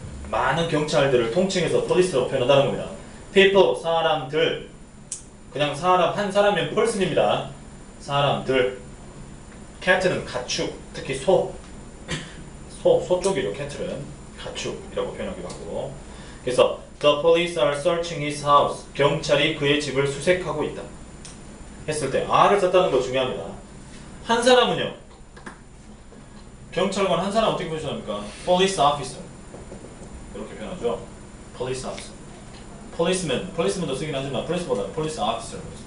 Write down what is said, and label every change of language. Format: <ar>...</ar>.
<ko>많은 경찰들을 통칭해서 police라고 표현한다는 겁니다. people, 사람들. 그냥 사람, 한 사람이면 person입니다. 사람들. cat는 가축, 특히 소 쪽이죠. cat는 가축이라고 표현하기도 하고. 그래서</ko> <en>the police are searching his house.</en> <ko>경찰이 그의 집을 수색하고 있다. 했을 때 R을 썼다는 거 중요합니다. 한 사람은요. 경찰관 한 사람 어떻게 표현합니까? police officer. 이렇게 표현하죠. police officer. policeman도 쓰긴 하지만 police보다는 police officer.</ko>